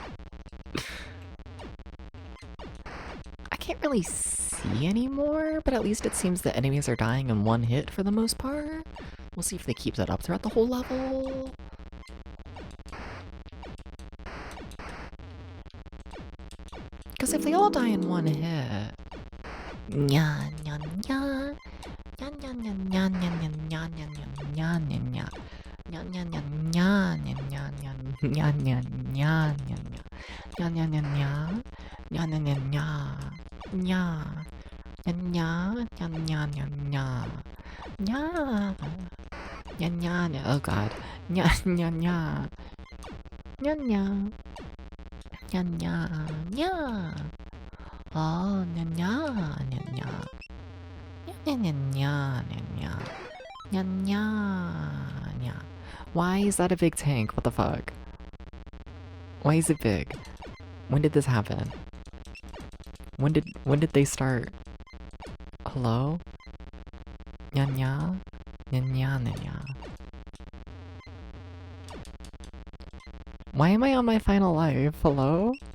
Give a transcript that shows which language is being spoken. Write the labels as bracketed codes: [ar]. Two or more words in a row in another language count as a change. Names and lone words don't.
[en] I can't really see anymore, but at least it seems the enemies are dying in one hit for the most part. We'll see if they keep that up throughout the whole level. Because if they all die in one hit... Nya, nya, nya. Nya, nya, nya, nya, nya, nya, nya, nya, nya, nya, nya. Nya, nya, nya, nya, nya, nya, nya, nya, nya, nya, nya, nya. Nya, nya, nya, nya. Nya, nya, nya, nya. Nya. Nya, nya, nya, nya, nya, nya. Nya. Nya, nya, nya. Oh god. Nya, nya, nya. Nya, nya. Nya, nya, nya. Oh, nya, nya, nya, nya. Nya, nya, nya, nya, nya. Nya, nya, nya. Why is that a big tank? What the fuck? Why is it big? When did this happen? When did they start? Hello? Nya, nya. Nya, nya, nya, nya. Why am I on my final life? Hello?